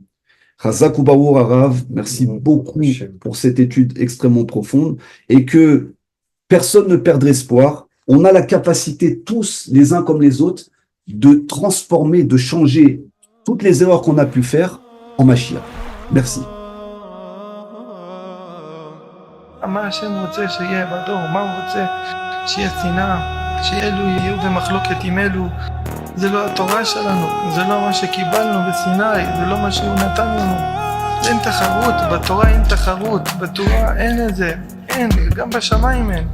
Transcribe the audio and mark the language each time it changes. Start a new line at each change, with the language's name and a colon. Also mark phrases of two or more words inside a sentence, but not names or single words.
Hebrew: חזק וברוך הרב,
French: merci beaucoup pour cette étude extrêmement profonde, et que personne ne perdre espoir. On a la capacité, tous, les uns comme les autres, de transformer, de changer toutes les erreurs qu'on a pu faire en Mashiach. Merci.
Hebrew: מה השם רוצה שיהיה בדור? מה הוא רוצה? שיהיה שנאה, שאלו יהיו במחלוקת עם אלו. זה לא התורה שלנו, זה לא מה שקיבלנו בסיני, זה לא מה שהוא נתן לנו. אין תחרות, בתורה אין תחרות, בתורה אין את זה, אין, גם בשמיים אין.